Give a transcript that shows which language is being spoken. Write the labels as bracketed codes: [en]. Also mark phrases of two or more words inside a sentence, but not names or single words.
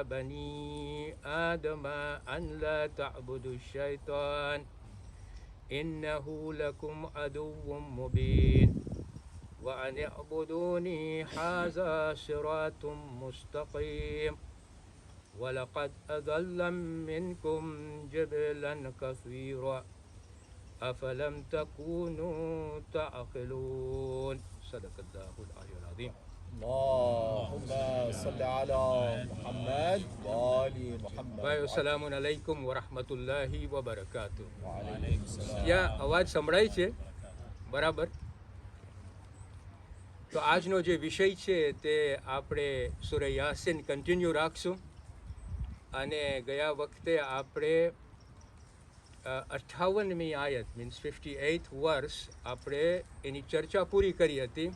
[ar] بني آدم أن لا تعبدوا الشيطان إنه لكم عدو مبين وأن اعبدوني هذا صراط مستقيم ولقد أضل منكم جبلا كثيرا أفلم تكونوا تعقلون صدق الله العلي العظيم اللهم صل على محمد وآل محمد ભાઈઓ سلام عليكم ورحمة الله وبركاته. وعليكم السلام. [gu] યા અવાજ સંભળાય છે બરાબર? તો આજનો જે વિષય છે તે આપણે સૂરા યાસીન કન્ટિન્યુ રાખશું. અને ગયા વખતે આપણે 58મી આયત મીન્સ 58th વર્ષ આપણે એની ચર્ચા પૂરી કરી હતી.